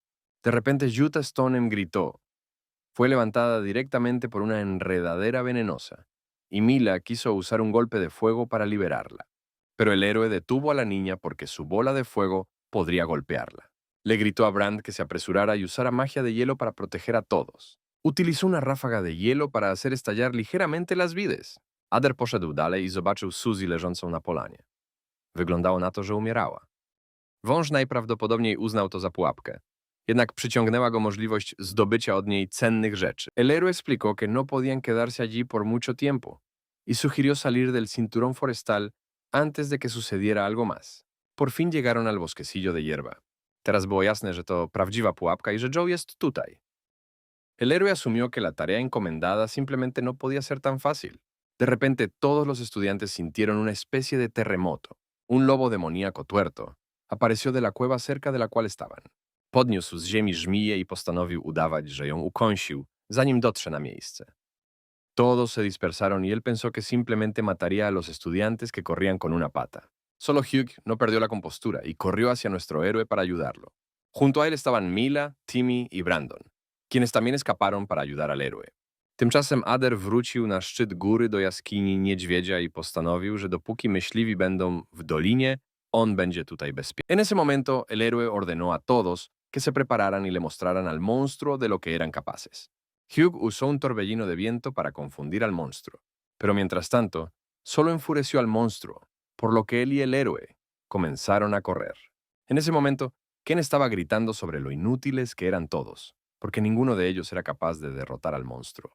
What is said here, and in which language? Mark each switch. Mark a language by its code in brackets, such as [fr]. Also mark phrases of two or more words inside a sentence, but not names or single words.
[es] De repente, Utah Stoneham gritó. Fue levantada directamente por una enredadera venenosa, y Mila quiso usar un golpe de fuego para liberarla. Pero el héroe detuvo a la niña porque su bola de fuego podría golpearla. Le gritó a Brand que se apresurara y usara magia de hielo para proteger a todos. Utilizó una ráfaga de hielo para hacer estallar ligeramente las vides. [pl] Ader poszedł dalej i zobaczył Suzy leżącą na polanie. Wyglądało na to, że umierała. Wąż najprawdopodobniej uznał to za pułapkę. Jednak przyciągnęła go możliwość zdobycia od niej cennych rzeczy. [es] El héroe explicó que no podían quedarse allí por mucho tiempo y sugirió salir del cinturón forestal antes de que sucediera algo más. Por fin llegaron al bosquecillo de hierba. [pl] Teraz było jasne, że to prawdziwa pułapka i że Joe jest tutaj. [es] El héroe asumió que la tarea encomendada simplemente no podía ser tan fácil. De repente, todos los estudiantes sintieron una especie de terremoto. Un lobo demoníaco tuerto apareció de la cueva cerca de la cual estaban. [pl] Podniósł z ziemi żmiję i postanowił udawać, że ją ukąsił, zanim dotrze na miejsce. [es] Todos se dispersaron y él pensó que simplemente mataría a los estudiantes que corrían con una pata. Solo Hugh no perdió la compostura y corrió hacia nuestro héroe para ayudarlo. Junto a él estaban Mila, Timmy y Brandon, quienes también escaparon para ayudar al héroe. [pl] Tymczasem Ader wrócił na szczyt góry do jaskini niedźwiedzia i postanowił, że dopóki myśliwi będą w dolinie, on będzie tutaj bezpieczny. [es] En ese momento, el héroe ordenó a todos que se prepararan y le mostraran al monstruo de lo que eran capaces. Hugh usó un torbellino de viento para confundir al monstruo, pero mientras tanto, solo enfureció al monstruo, por lo que él y el héroe comenzaron a correr. En ese momento, Ken estaba gritando sobre lo inútiles que eran todos, porque ninguno de ellos era capaz de derrotar al monstruo.